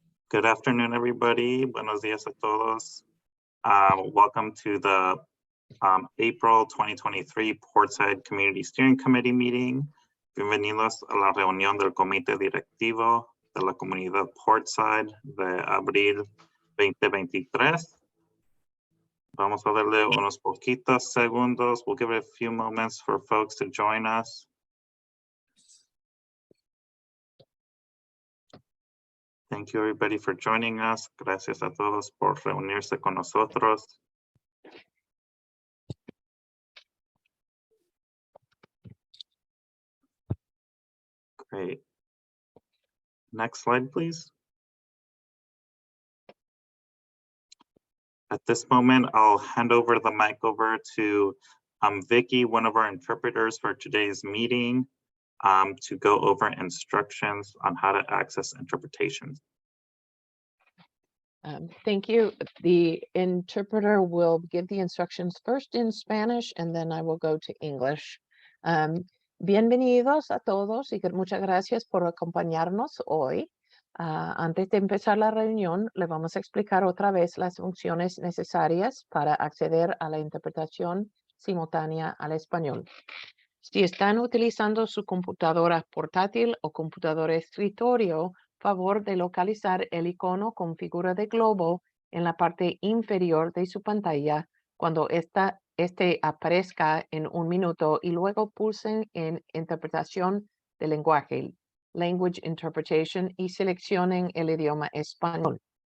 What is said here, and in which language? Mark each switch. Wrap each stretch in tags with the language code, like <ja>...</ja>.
<en>Good afternoon, everybody.</en> <es>Buenos días a todos.</es> <en>Welcome to the April 2023 Portside Community Steering Committee meeting.</en> <es>Bienvenidos a la reunión del Comité Directivo de la Comunidad Portside de abril 2023. Vamos a darle unos poquitos segundos.</es> <en>We'll give it a few moments for folks to join us. Thank you, everybody, for joining us.</en> <es>Gracias a todos por reunirse con nosotros.</es> <en>Great. Next slide, please. At this moment, I'll hand over the mic over to Vicky, one of our interpreters for today's meeting, to go over instructions on how to access interpretations. Thank you. The interpreter will give the instructions first in Spanish and then I will go to English.</en> <es>Bienvenidos a todos y muchas gracias por acompañarnos hoy. Antes de empezar la reunión, le vamos a explicar otra vez las funciones necesarias para acceder a la interpretación simultánea al español. Si están utilizando su computadora portátil o computadora escritorio, favor de localizar el icono con figura de globo en la parte inferior de su pantalla cuando este aparezca en un minuto y luego pulsen en interpretación de lenguaje, Language Interpretation, y seleccionen el idioma español.</es>